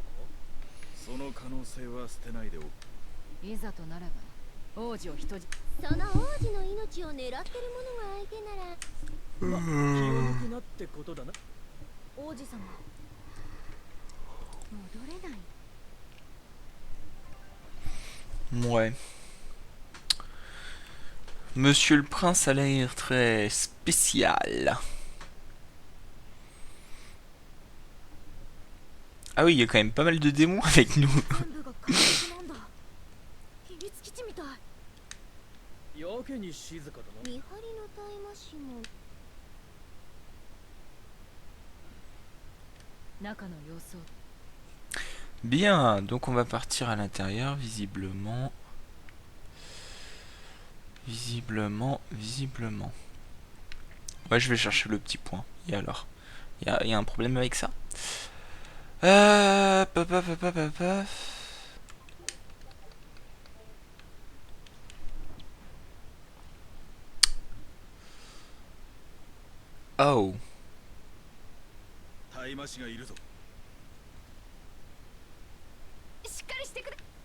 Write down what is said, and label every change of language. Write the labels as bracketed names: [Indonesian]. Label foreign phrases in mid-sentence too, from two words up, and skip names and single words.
[Japanese] その可能性は捨てないでおく。いざとなれば王子を人質。その王子の命を狙ってる者が相手なら気を抜くなってことだな。王子様戻れない。 [French] Ouais. Monsieur le Prince a l'air très spécial. Ah oui, il y a quand même pas mal de démons avec nous. [Japanese] 全部が監獄なんだ。秘密基地みたい。やけに静かだな。見張りの大魔師も中の様子を。 [French] Bien, donc on va partir à l'intérieur, visiblement. Visiblement. Ouais, je vais chercher le petit point. Et alors? Il y a un problème avec ça? Paf, paf, paf, paf, paf. Oh. [Japanese] 大魔師がいるぞ。しっかりしてくれ。